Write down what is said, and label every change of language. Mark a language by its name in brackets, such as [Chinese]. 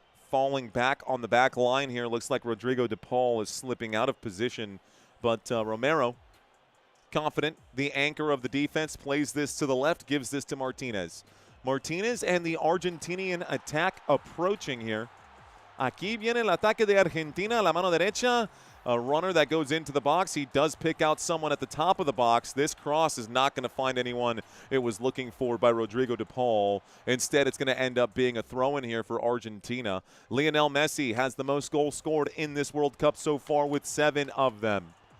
[English] Falling back on the back line here. Looks like Rodrigo DePaul is slipping out of position. But Romero, confident, the anchor of the defense, plays this to the left, gives this to Martinez. Martinez and the Argentinian attack approaching here. [Spanish] Aquí viene el ataque de Argentina, la mano derecha. [English] A runner that goes into the box. He does pick out someone at the top of the box. This cross is not going to find anyone it was looking for by Rodrigo DePaul. Instead, it's going to end up being a throw-in here for Argentina. Lionel Messi has the most goals scored in this World Cup so far with 7 of them.